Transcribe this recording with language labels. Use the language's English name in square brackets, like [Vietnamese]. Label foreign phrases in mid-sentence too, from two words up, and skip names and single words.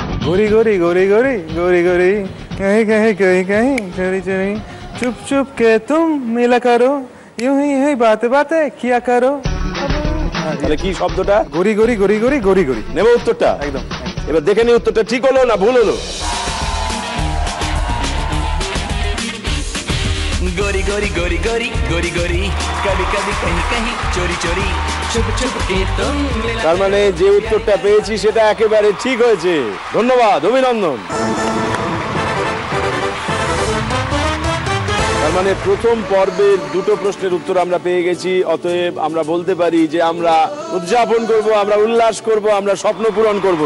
[Hindi] गोरी गोरी गोरी गोरी गोरी गोरी कहीं कहीं कहीं कहीं चोरी चोरी चुप चुप के तुम मिला करो यूं ही बातें बातें किया करो। [Bangla] তাহলে কি শব্দটা? [Hindi] गोरी गोरी गोरी गोरी गोरी गोरी। [Bangla] নেব উত্তরটা? একদম। এবার দেখে নি উত্তরটা ঠিক হলো না ভুল হলো। [Hindi] गोरी गोरी गोरी गोरी गोरी गोरी कभी कभी कहीं कहीं चोरी चोरी चुप चुप के तुम मिला। [Bangla] তার মানে যে উত্তরটা পেয়েছি সেটা একেবারে ঠিক হয়েছে। ধন্যবাদ, অভিনন্দন। তার মানে প্রথম পর্বের দুটো প্রশ্নের উত্তর আমরা পেয়ে গেছি, অতএব আমরা বলতে পারি যে আমরা উদযাপন করব, আমরা উল্লাস করব, আমরা স্বপ্ন পূরণ করব।